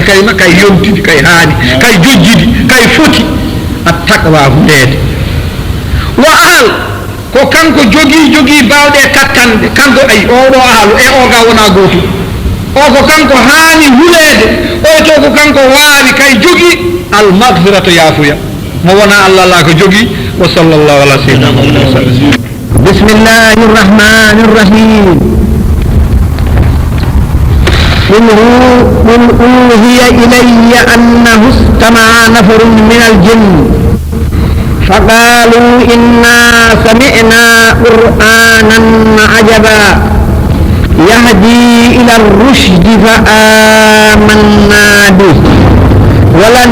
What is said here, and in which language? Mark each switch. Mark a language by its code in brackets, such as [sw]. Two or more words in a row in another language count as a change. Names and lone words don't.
[ff] kalima kay yomtidi kay haani kay jojjidi kay foti attaqwa hulede wa ahal ko kanko jogii bawɗe kattande kanko ay oɗo ahlu e o ga wona gotum o ko kanko haani hulede o to ko kanko waawi kay jogii almagfiratu yaafuya mo wona allah la ko jogii [ar] وصلى الله على سيدنا محمد وسلم بسم الله الرحمن الرحيم قل أوحي إلي أنه استمع نفر من الجن فقالوا إنا سمعنا قرآنا عجبا يهدي إلى الرشد فآمنا به ولن